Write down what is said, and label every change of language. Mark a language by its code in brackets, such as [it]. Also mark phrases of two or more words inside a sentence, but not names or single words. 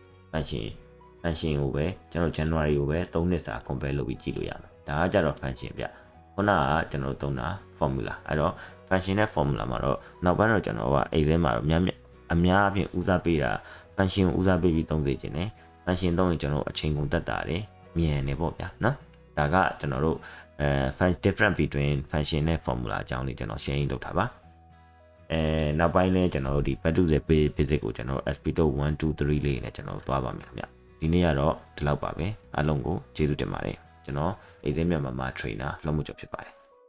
[my] function ကိုပဲကျွန်တော် January ကိုပဲ3နှစ်စာ compare လုပ်ပြီးကြည့်လို့ရမယ်ဒါကကြတော့ function ပြခုနကကျွန်တော်တို့သုံးတာ formula အဲ့တော့ function နဲ့ formula မှာတော့နောက်ပိုင်းတော့ကျွန်တော်က Excel မှာတော့အများအပြားဦးစားပေးတာ function ကိုဦးစားပေးပြီးသုံးစေချင်တယ် function သုံးရင်ကျွန်တော်အချိန်ကုန်တက်တာတယ်မြန်နေပေါ့ဗျာနော်ဒါကကျွန်တော်တို့ [en] different between function [my] နဲ့ formula အကြောင်းလေးကျွန်တော် sharing လုပ်တာပါနောက်ပိုင်းလဲကျွန်တော်တို့ဒီ [en] back to the basic [my] ကိုကျွန်တော် SP1 2 3လေးနဲ့ကျွန်တော်သွားပါမယ်ခင်ဗျဒီနေ့ကတော့ဒီလောက်ပါပဲအားလုံးကိုကျေးဇူးတင်ပါတယ်ကျွန်တော် Excel မြန်မာ trainer လောက်မှုကျော်ဖြစ်ပါတယ်